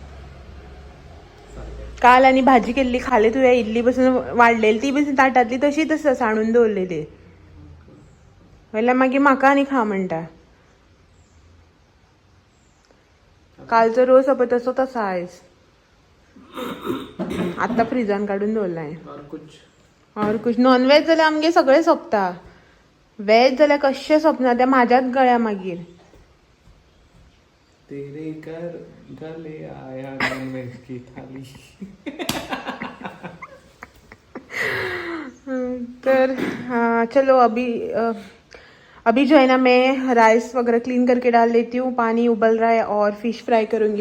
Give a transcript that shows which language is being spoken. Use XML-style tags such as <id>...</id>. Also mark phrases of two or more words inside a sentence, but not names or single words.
<kok>काल आनी भाजी केल्ली खाली तुवें, इल्ली बसून वाडलेली ती बसून ताटातली तशीच आसा, साणून दवरलेली, वयल्यान मागीर म्हाका आनी खा म्हणटा। कालचो रोस पळय तसो तसा आयज, आतां फ्रिजान काडून दवरलाय।</kok> <hi>और कुछ</hi> <kok>नॉनव्हेज जाल्यार आमगे सगळें सोंपता, वेज जाल्यार कशें सोंपना, तें म्हाज्याच गळ्या मागीर।</kok> <hi>तेरे घर ले आया नॉनवेज की थाली। तर हाँ चलो, अभी जो है ना मैं राइस वगैरह क्लीन करके डाल लेती हूँ, पानी उबल रहा है, और फिश फ्राई करूँगी।</hi>